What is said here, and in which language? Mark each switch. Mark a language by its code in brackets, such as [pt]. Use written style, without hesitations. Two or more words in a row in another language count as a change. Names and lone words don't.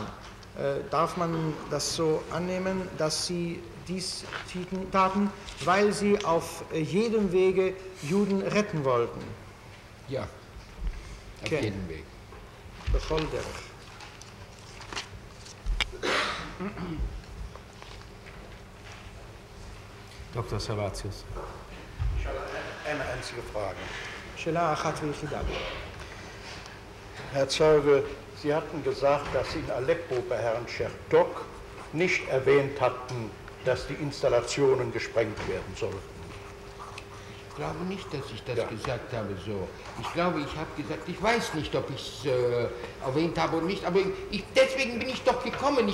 [de] Darf man das so annehmen, dass sie dies taten, weil sie auf jedem Wege Juden retten wollten? Ja, auf jedem Weg. [he] בכל דרך. דוקטור סרבציוס. [de] Eine einzige Frage. [he] שאלה אחת ויחידה. [de] Herr Zeuge, Sie hatten gesagt, dass Sie in Aleppo bei Herrn Chertok nicht erwähnt hatten, dass die Installationen gesprengt werden sollten. Ich glaube nicht, dass ich das gesagt habe so. Ich glaube, ich habe gesagt, ich weiß nicht, ob ich es erwähnt habe oder nicht, aber deswegen bin ich doch gekommen.